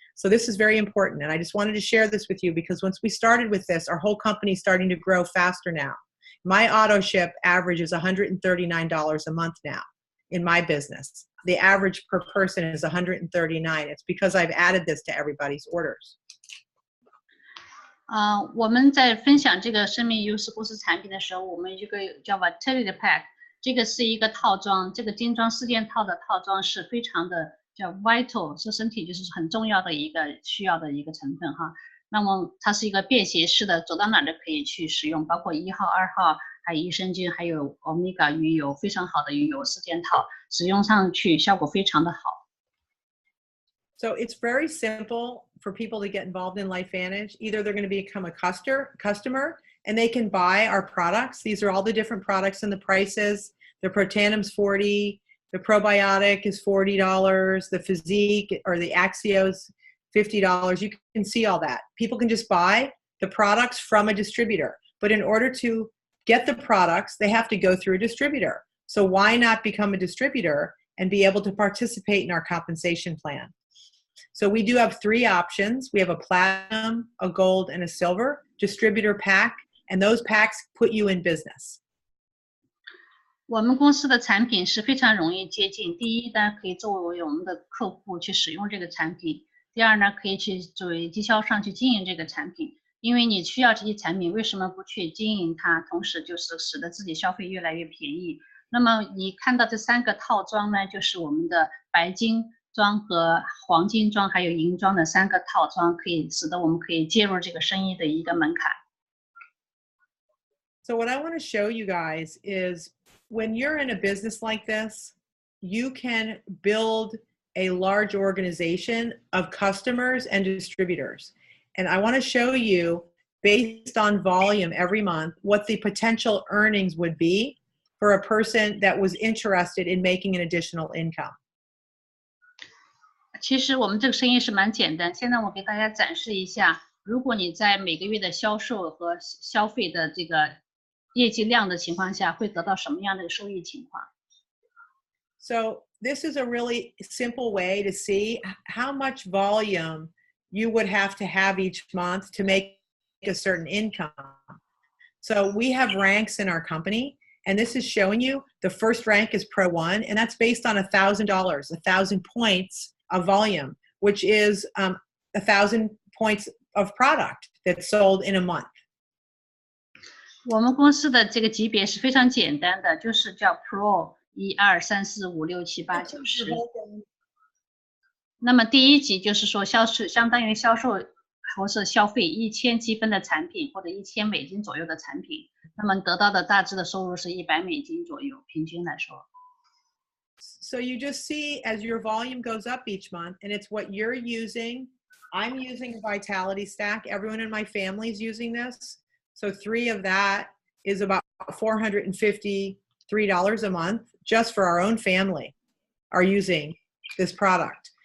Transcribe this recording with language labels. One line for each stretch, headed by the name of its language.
English: So this is very important, and I just wanted to share this with you because once we started with this, our whole company is starting to grow faster now. My auto ship average is $139 a month now in my business. The average per person is $139. It's because I've added this to everybody's orders.
Chinese: 我们在分享这个生命优势公司产品的时候，我们一个叫 Vitality Pack， 这个是一个套装，这个精装4件套的套装是非常的叫 vital， 是身体就是很重要的一个需要的一个成分哈。那么它是一个便携式的，走到哪都可以去使用，包括1号、2号，还有益生菌，还有 omega 鱼油，非常好的鱼油4件套，使用上去效果非常的好。
English: So it's very simple for people to get involved in Lifevantage. Either they're going to become a customer and they can buy our products. These are all the different products and the prices. The Protandim's $40. The probiotic is $40. The Physique or the Axios, $50. You can see all that. People can just buy the products from a distributor. But in order to get the products, they have to go through a distributor. So why not become a distributor and be able to participate in our compensation plan? So we do have 3 options. We have a platinum, a gold, and a silver distributor pack, and those packs put you in business.
Chinese: 我们公司的产品是非常容易接近。第一呢，可以作为我们的客户去使用这个产品；第二呢，可以去作为经销商去经营这个产品。因为你需要这些产品，为什么不去经营它？同时就是使得自己消费越来越便宜。那么你看到这3个套装呢，就是我们的白金装和黄金装还有银装的3个套装，可以使得我们可以介入这个生意的一个门槛。
English: So what I want to show you guys is when you're in a business like this, you can build a large organization of customers and distributors. And I want to show you, based on volume every month, what the potential earnings would be for a person that was interested in making an additional income.
Chinese: 其实我们这个生意是蛮简单。现在我给大家展示一下，如果你在每个月的销售和消费的这个业绩量的情况下，会得到什么样的收益情况。
English: So this is a really simple way to see how much volume you would have to have each month to make a certain income. So we have ranks in our company, and this is showing you the first rank is Pro 1, and that's based on $1,000, 1,000 points of volume, which is 1,000 points of product that's sold in a month.
Chinese: 我们公司的这个级别是非常简单的，就是叫 Pro 1、2、3、4、5、6、7、8、9、10。那么第一级就是说相当于销售或是消费1000积分的产品或者1000美金左右的产品，那么得到的大致的收入是100美金左右，平均来说。
English: So you just see as your volume goes up each month, and it's what you're using. I'm using a Vitality Stack. Everyone in my family is using this. So 3 of that is about $453 a month just for our own family are using this product.